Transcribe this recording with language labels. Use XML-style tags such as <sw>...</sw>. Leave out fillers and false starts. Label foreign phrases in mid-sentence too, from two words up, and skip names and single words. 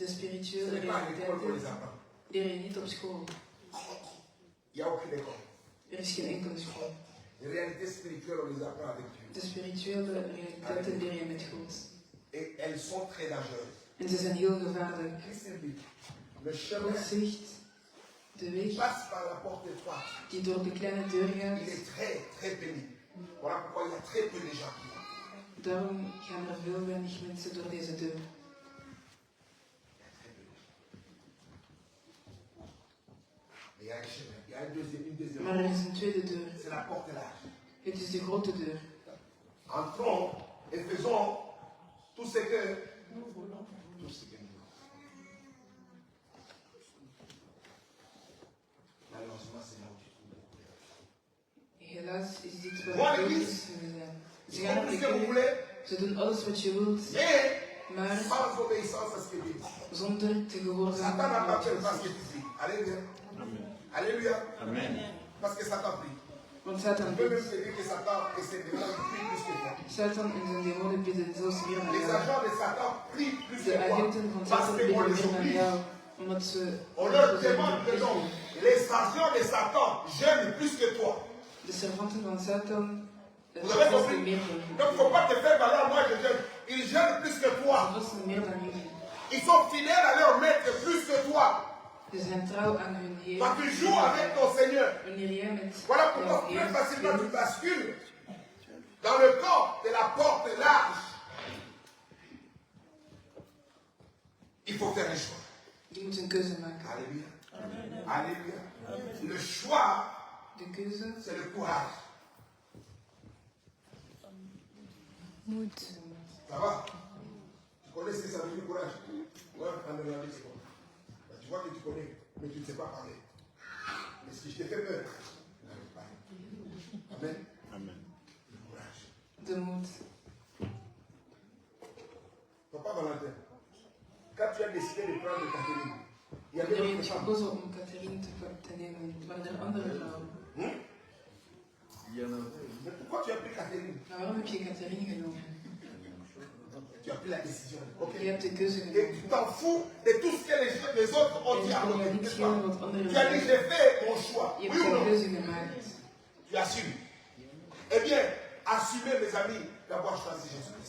<fr>ce</fr> <nl>spirituele</nl> <fr>n'est pas à l'école qu'on les</fr> <nl>realiteiten</nl> <fr>apprend.</fr> <nl>leer je niet op school.</nl> <fr>Il n'y a aucune école.</fr> <nl>Er is geen enkele school.</nl> <fr>Les réalités spirituelles, on les apprend avec Dieu.</fr> <nl>De spirituele realiteiten leer je met God.</nl> <fr>Et elles sont très dangereuses.</fr> <nl>En ze zijn heel gevaarlijk.</nl> <fr>Christ dit, le chemin</fr> <nl>God zegt, de weg</nl> <fr>passe par la porte étroite.</fr> <nl>die door de kleine deur gaat,</nl> <fr>Il est très, très pénible. Voilà pourquoi il y a très peu de gens qui vont.</fr> <nl>daarom gaan er veel weinig mensen door deze deur.</nl> <fr>Mais il y a un chemin. Il y a une deuxième</fr> <nl>Maar er is een tweede deur.</nl> <fr>C'est la porte large.</fr> <nl>Het is de grote deur.</nl> <fr>Entrons et faisons tout ce que nous voulons. Tout ce que nous voulons. Malheureusement, c'est là où tu trouves beaucoup de</fr> <nl>Helaas is dit</nl> <fr>Moi,</fr> <nl>waar de</nl> <fr>l'église,</fr> <nl>zijn. Ze</nl> <fr>Ils</fr> <nl>gaan</nl> <fr>font</fr> <nl>naar</nl> <fr>tout</fr> <nl>de</nl> <fr>ce que vous</fr> <nl>kerk,</nl> <fr>voulez,</fr> <nl>ze doen alles wat je wilt,</nl> <fr>mais</fr> <nl>maar</nl> <fr>sans obéissance à ce que Dieu dit.</fr> <nl>zonder te</nl> <fr>Satan</fr> <nl>gehoorzamen aan wat</nl> <fr>n'appartient</fr> <nl>God</nl> <fr>pas à ce que</fr> <nl>zegt.</nl> <fr>tu pries. Alléluia. Amen. Alléluia. Amen. Parce que Satan prie.</fr> <nl>Want Satan</nl> <fr>On peut même</fr> <nl>bidt.</nl> <fr>te dire que Satan et ses démons prient plus que toi.</fr> <nl>Satan en zijn demonen bidden zelfs meer dan</nl> <fr>Les</fr> <nl>jou.</nl> <fr>agents de Satan prient plus</fr> <nl>De</nl> <fr>que toi.</fr> <nl>agenten van</nl> <fr>Parce</fr> <nl>Satan</nl> <fr>qu'on</fr> <nl>bidden</nl> <fr>les</fr> <nl>meer dan</nl> <fr>oublie.</fr> <nl>jou, omdat ze</nl> <fr>On leur demande que non. Les agents de Satan jeûnent plus que toi.</fr> <nl>de servanten van Satan</nl> <fr>Vous avez</fr> <nl>vasten</nl> <fr>compris?</fr> <nl>meer dan</nl> <fr>Donc il ne</fr> <nl>jullie.</nl> <fr>faut pas te faire valoir, moi je jeûne. Ils jeûnent plus que</fr> <nl>Ze</nl> <fr>toi.</fr> <nl>vasten meer dan jullie.</nl> <fr>Ils sont fidèles à leur maître plus que toi.</fr> <nl>Ze zijn trouw aan hun Heer.</nl> <fr>Quand tu joues avec ton Seigneur,</fr> <nl>Wanneer jij met</nl> <fr>voilà</fr> <nl>jouw</nl> <fr>pourquoi</fr> <nl>Heer</nl> <fr>très facilement tu</fr> <nl>speelt,</nl> <fr>bascules dans le corps de la porte large. Il faut faire un choix.</fr> <nl>je moet een keuze maken.</nl> <fr>Alléluia. Alléluia. Le choix,</fr> <nl>De keuze</nl> <fr>c'est le courage.</fr> <nl>moet.</nl> <fr>Ça va? Tu connais ce que ça veut dire courage? Ouais, en néerlandais, c'est quoi? Tu vois que tu connais, mais tu ne sais pas parler. Mais si je t'ai fait peur, n'arrive pas. Amen. Amen. Le courage.</fr> <nl>De moed.</nl> <fr>Papa Valentin, quand tu as décidé de prendre Catherine, il y avait</fr> <nl>Wanneer je</nl> <fr>d'autres</fr> <nl>hebt</nl> <fr>femmes.</fr> <nl>gekozen om Catherine te nemen, waren er andere vrouwen.</nl> <fr>Mais pourquoi tu as pris Catherine?</fr> <nl>Maar waarom heb je Catherine genomen?</nl> <fr>Tu as pris la décision. Ok.</fr> <nl>Je hebt de keuze</nl> <fr>Et</fr> <nl>genomen.</nl> <fr>tu t'en fous de tout ce que les autres ont</fr> <nl>En</nl> <fr>dit</fr> <nl>je</nl> <fr>à</fr> <nl>kon je</nl> <fr>côté.</fr> <nl>niet</nl> <fr>n'est-ce</fr> <nl>schelen</nl> <fr>pas?</fr> <nl>wat anderen</nl> <fr>Tu as dit,</fr> <nl>zeggen.</nl> <fr>j'ai fait mon choix.</fr> <nl>Je</nl> <fr>Oui</fr> <nl>hebt</nl> <fr>ou</fr> <nl>een</nl> <fr>non?</fr> <nl>keuze gemaakt.</nl> <fr>Tu assumes. Eh bien, assumez, mes amis, d'avoir choisi Jésus-Christ.</fr>